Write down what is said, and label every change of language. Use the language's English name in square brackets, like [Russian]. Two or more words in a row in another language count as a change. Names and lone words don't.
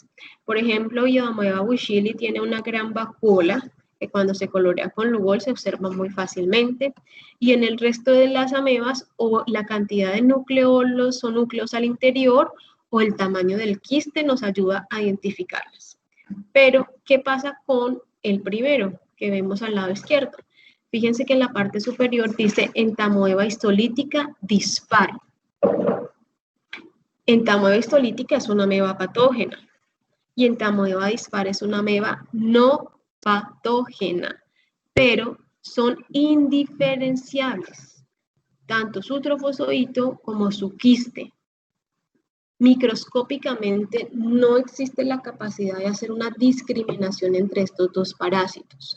[Spanish] Por ejemplo, Ivamoeba bushili tiene una gran vacuola que cuando se colorea con Lugol se observa muy fácilmente, y en el resto de las amebas o la cantidad de nucleolos o núcleos al interior o el tamaño del quiste nos ayuda a identificarlas. Pero, ¿qué pasa con el primero que vemos al lado izquierdo? Fíjense que en la parte superior dice entamoeba histolítica dispar. Entamoeba histolítica es una ameba patógena y entamoeba dispar es una ameba no patógena, pero son indiferenciables, tanto su trofozoito como su quiste. Microscópicamente no existe la capacidad de hacer una discriminación entre estos dos parásitos.